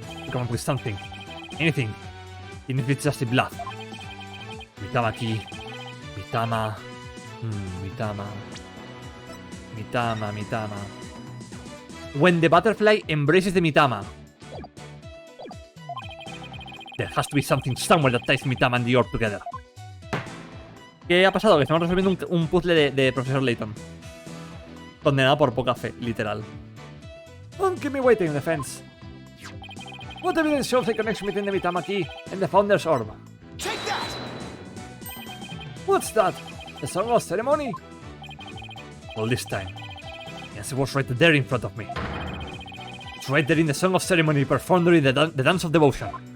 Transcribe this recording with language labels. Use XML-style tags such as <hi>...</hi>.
<en>Come up with something. Anything. Even if it's just a bluff. Mitama key. Mitama. Mitama. Mitama. When the butterfly embraces the Mitama. There has to be something somewhere that ties Mitama and the orb together.</en> <es>¿Qué ha pasado? Que estamos resolviendo un puzzle de Profesor Layton. Condenado por poca fe, literal.</es> <en>Don't keep me waiting, defense. What evidence shows a connection between the Mitama key and the Founder's Orb? Take that! What's that? The Song of Ceremony? All this time. Yes, it was right there in front of me. It's right there in the Song of Ceremony performed during the Dance of Devotion.</en>